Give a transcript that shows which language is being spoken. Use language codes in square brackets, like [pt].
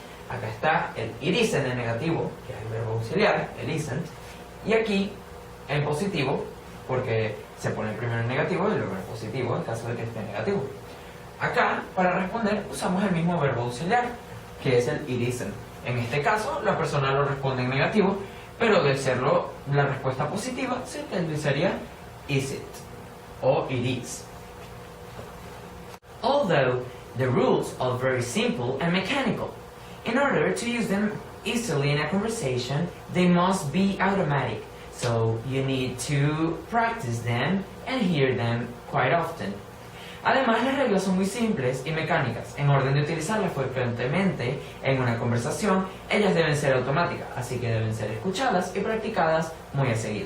[es] Acá está el it isn't en negativo, que es el verbo auxiliar, el isn't, y aquí en positivo, porque se pone primero en negativo y luego en positivo en caso de que esté en negativo. Acá, para responder, usamos el mismo verbo auxiliar, que es el it isn't. En este caso, la persona lo responde en negativo, pero de serlo la respuesta positiva, se utilizaría is it o it is. [en] Although the rules are very simple and mechanical, in order to use them easily in a conversation, they must be automatic. So you need to practice them and hear them quite often. [es] Además, las reglas son muy simples y mecánicas. En orden de utilizarlas frecuentemente en una conversación, ellas deben ser automáticas, así que deben ser escuchadas y practicadas muy a seguido.